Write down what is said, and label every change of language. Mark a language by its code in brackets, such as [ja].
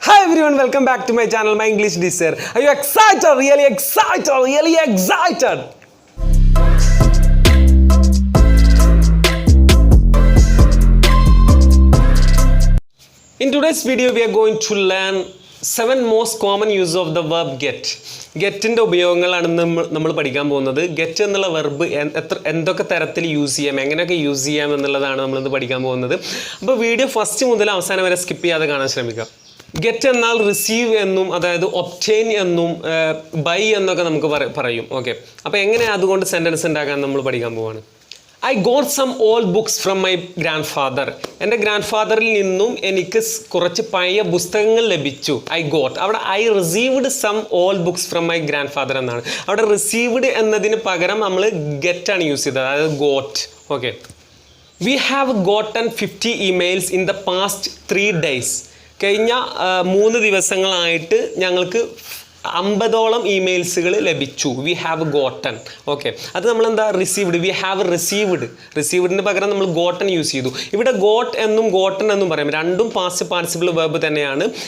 [en] everyone, welcome back to my channel, my English teacher. Are you excited? Really excited? Really excited? In today's video, we are going to learn 7 most common use of the verb get. [ml] Getന്റെ ഉപയോഗങ്ങളാണ് നമ്മൾ പഠിക്കാൻ പോകുന്നത്. Get എന്നുള്ള verb എന്തൊക്കെ തരത്തിൽ use ചെയ്യാം, എങ്ങനെയൊക്കെ use ചെയ്യാം എന്നുള്ളതാണ് നമ്മൾ ഇന്ന് പഠിക്കാൻ പോകുന്നത്. അപ്പോൾ വീഡിയോ ഫസ്റ്റ് മുതൽ അവസാനം വരെ സ്കിപ്പ് ചെയ്യാതെ കാണാൻ ശ്രമിക്കുക. Get എന്നാൽ റിസീവ് എന്നും അതായത് ഒബ്റ്റെയിൻ എന്നും ബൈ എന്നൊക്കെ നമുക്ക് പറയും. ഓക്കെ, അപ്പോൾ എങ്ങനെ അതുകൊണ്ട് സെൻറ്റൻസ് ഉണ്ടാക്കാൻ നമ്മൾ പഠിക്കാൻ പോവാണ്. [en] I got some old books from my grandfather. [ml] എൻ്റെ ഗ്രാൻഡ് നിന്നും എനിക്ക് കുറച്ച് പഴയ പുസ്തകങ്ങൾ ലഭിച്ചു. അവിടെ [en] I received some old books from my grandfather [ml] എന്നാണ്. അവിടെ received എന്നതിന് പകരം നമ്മൾ get ആണ് യൂസ് ചെയ്തത്, അതായത് got. [en] Okay, we have gotten 50 emails in the past 3 days. [ml] കഴിഞ്ഞ 3 ദിവസങ്ങളായിട്ട് ഞങ്ങൾക്ക് 50ഓളം ഇമെയിൽസുകൾ ലഭിച്ചു. [en] We have gotten. [ml] ഓക്കെ, അത് നമ്മളെന്താ റിസീവ്ഡ്, വി ഹാവ് റിസീവ്ഡിന് പകരം നമ്മൾ ഗോട്ടൺ യൂസ് ചെയ്തു. ഇവിടെ ഗോട്ട് എന്നും ഗോട്ടൺ എന്നും പറയും, രണ്ടും പാസ്റ്റ് പാർട്ടിസിപ്പിൾ വെർബ് തന്നെയാണ്.